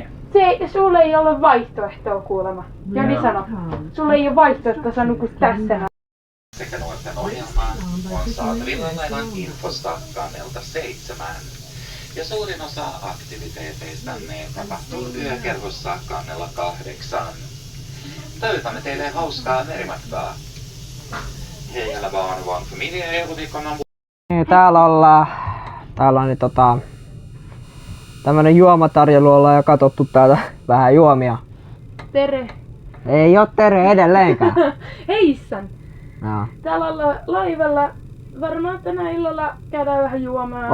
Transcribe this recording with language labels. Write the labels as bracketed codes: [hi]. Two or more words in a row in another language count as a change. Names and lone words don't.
[fi] Sulle ei ole vaihtoehtoa kuulemma. Jani sano, sulle ei ole vaihtoehtoa, sä nukut tässä. Sekä nuorten ohjelmaan on saatavilla aivan infosta kannelta 7. Ja suurin osa aktiviteeteistämme tapahtuu yökerhossa kannella 8. Toivotamme teille hauskaa merimatkaa. [sv] Hej alla barn och barnfamiljer och välkomna ombord. [fi] Täällä ollaan. Täällä on tämmönen juomatarjoilu, ollaan jo katsottu täältä vähän juomia. Tere. Ei oo Tere edelleenkään. Heissan. Joo. Täällä ollaan laivalla varmaan tänä illalla käydään vähän juomaan.